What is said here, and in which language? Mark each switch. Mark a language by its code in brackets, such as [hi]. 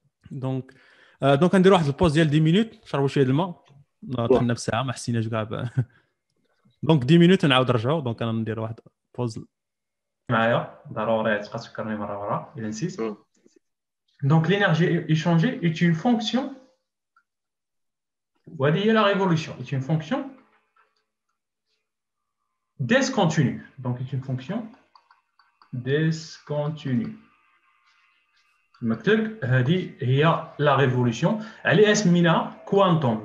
[ar] دونك نديروا واحد البوز ديال 10 مينوت نشربوا شويه الماء دخلنا في ساعه ما حسيناش كاع دونك 10 مينوت ونعاود نرجعوا دونك انا ندير واحد بوز معايا ضروري تبقى تفكرني مره الا نسيت. [fr] دونك l'énergie échangée est une fonction [ar] وهذه هي [fr] la révolution est une fonction discontinue donc est une fonction discontinue. [ar] مكتوب هذه هي لا ريفولوشن عليها سميناها كوانتوم.